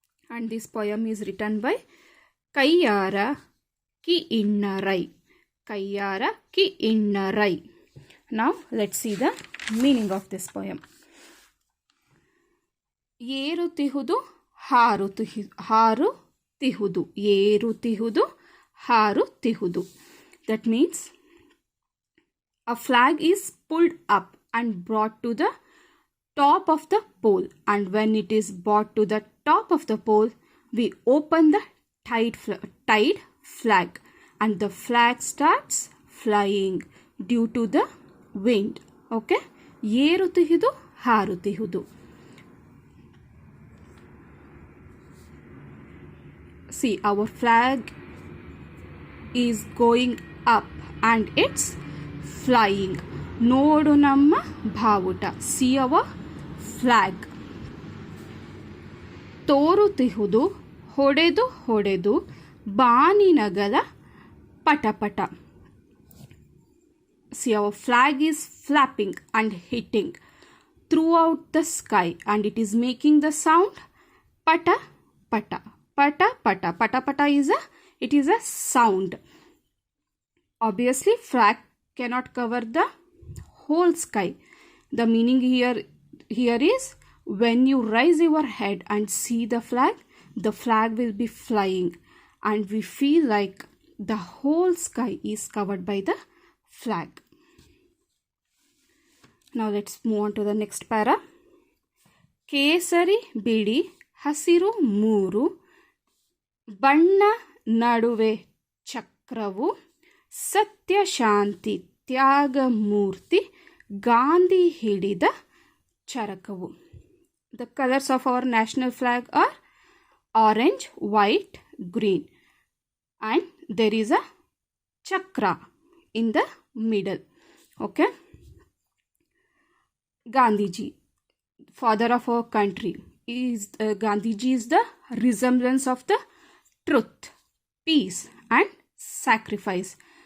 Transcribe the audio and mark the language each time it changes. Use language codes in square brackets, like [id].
[en] And this poem is written by Kayyara ಕಿ ಇನ್ನರೈ. ಕಯ್ಯಾರ ಕಿ ಇನ್ನರೈ. Now let's see the meaning of this poem. [kn] ಏರುತಿಹುದು ಹಾರುತಿಹುದು ಏರುತಿಹುದು ಹಾರುತಿಹುದು. [en] That means a flag is pulled up and brought to the top of the pole, and when it is brought to the top of the pole we open the tied flag and the flag starts flying due to the wind. [kn] Okay, ಏರುತಿಹುದು ಹಾರುತಿಹುದು. [en] See, our flag is going up and it's flying. [kn] ನೋಡು ನಮ್ಮ ಬಾವುಟ. [en] See our flag. [kn] ತೋರುತಿಹುದು ಹೊಡೆದು ಹೊಡೆದು ಬಾನಿನಗರ ಪಟಪಟ. [en] See, our flag is flapping and hitting throughout the sky and it is making the sound pata pata. Pata pata. Pata pata is a sound. Obviously, flag cannot cover the whole sky. The meaning here is when you raise your head and see the flag will be flying, and we feel like the whole sky is covered by the flag. Now let's move on to the next para. [kn] ಕೇಸರಿ ಬಿಳಿ ಹಸಿರು ಮೂರು ಬಣ್ಣ ನಡುವೆ ಚಕ್ರವು ಸತ್ಯ ಶಾಂತಿ ತ್ಯಾಗ ಮೂರ್ತಿ ಗಾಂಧಿ ಹಿಡಿದ ಚರಕವು. [en] The colors of our national flag are orange, white, green, and there is a chakra in the middle. Okay. Gandhiji, father of our country, Gandhiji is the resemblance of the truth, peace, and sacrifice.